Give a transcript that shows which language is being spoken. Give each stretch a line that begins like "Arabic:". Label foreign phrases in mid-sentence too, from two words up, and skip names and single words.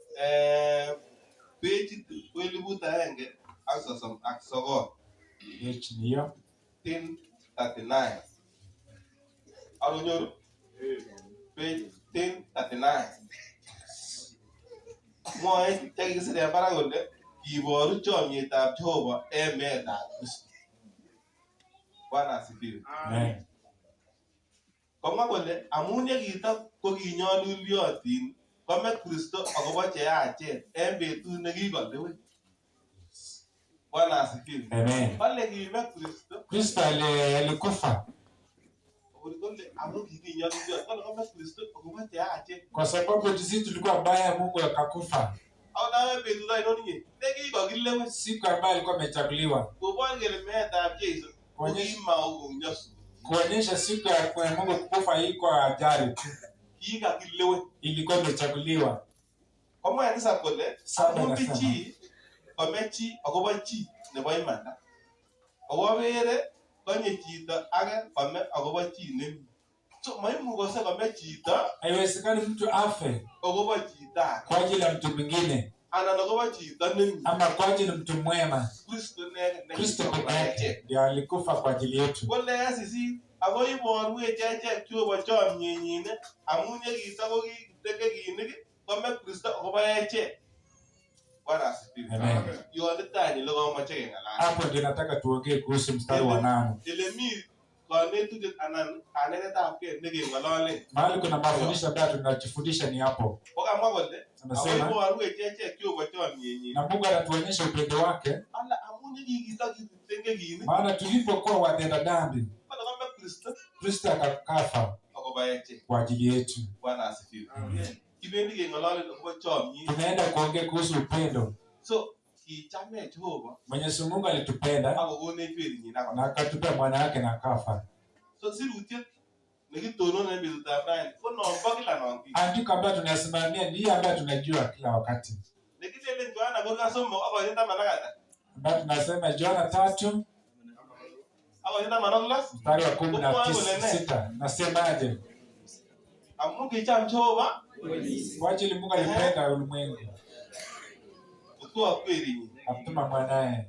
English: Page 11
Kalenjin: page niyo 1039. Alonyo page 1039. Moe chakisire paragole kiboru chomyetab Jehova emetab Kristo.
Swahili: Bwana asifiwe. Amen.
Kalenjin: Komwa kole amun yekitok ko kinyolulyotin kome Kristo akobo cheyachen en betut nekikolewen.
Swahili: Bwana asifiwe. Amen.
Kalenjin: Pale kime
Swahili: Kristo alikufa.
Kalenjin: Amun kinyolulyotin kome Kristo akobo cheyachen.
Swahili: Kwa sababu sisi tulikuwa mbaya, Mungu akakufa.
Kalenjin: Au nawe betut ainoni nekikokilewen,
Swahili: siku ambayo alikuwa amechaguliwa.
Kalenjin: Kubwa ngele meetab Yesu.
Swahili: Kuonyesha siku ya Mungu kukufa iko ajali tu. Ilikuwa imechaguliwa.
Kalenjin: Kama yanisa kole, amundi chi, komechi akobo chi nebo imanda. Owabere konye chito age kome akobo chi nemi. So maimukose kome chito,
Swahili: haiwezekani mtu afe
Kalenjin: akobo chito
Swahili: kwa ajili ya mtu mwingine.
Kalenjin: Ana akobo chito nemi.
Swahili: Ama kwa ajili ya mtu mwema. Kristo ndiye alikufa kwa ajili yetu.
Kalenjin: Wala yasisi ako iboru echeche Jehova chomyenyin amun yekito ko kitegekinik kome Kristo akobo eche.
Swahili: Bwana asifiwe. Amen.
Kalenjin: Yonitani ile komoche kengalal.
Swahili: Hapo ndio nataka tuongee kuhusu mstari wa 8.
Kalenjin: Ile mi kanetutik anan kanetetab ke nekengolole.
Swahili: Mahali kuna mafundisho ambayo tunajifundisha ni hapo.
Kalenjin: Wakamwa kole
Swahili: anasema
Kalenjin: iboru echeche Jehova chomyenyin.
Swahili: Na Mungu anatuonyesha upendo wake.
Kalenjin: Ala amun yekito kitegekinik.
Swahili: Maana tulipokuwa watenda dhambi, Kristo akafa kwa ajili yetu. Bwana asifiwe. Amen.
Kalenjin: Kibendi kengolole akobo chomyet.
Swahili: Tunaenda kuongea kuhusu upendo.
Kalenjin: So kichame Jehova.
Swahili: Mwenyezi Mungu alitupenda
Kalenjin: akokonech werinyin
Swahili: na akatupa mwana wake na akafa.
Kalenjin: So sirutiet nekitononen betutab raini ko nombo kila nongi.
Swahili: Andiko ambayo tunasimamia ndiyo ambayo tunajua kila wakati.
Kalenjin: Nekitelen Yohana ko kasomo ako yenda manakata.
Swahili: Ambayo tunasema Yohana 3
Kalenjin: ako yenda manakata.
Swahili: Mstari wa 16 nasemaje?
Kalenjin: Amun kicham Jehova
Swahili: kwa ajili Mungu alipenda ulimwengu. Kutoa kweli akamtuma mwanae.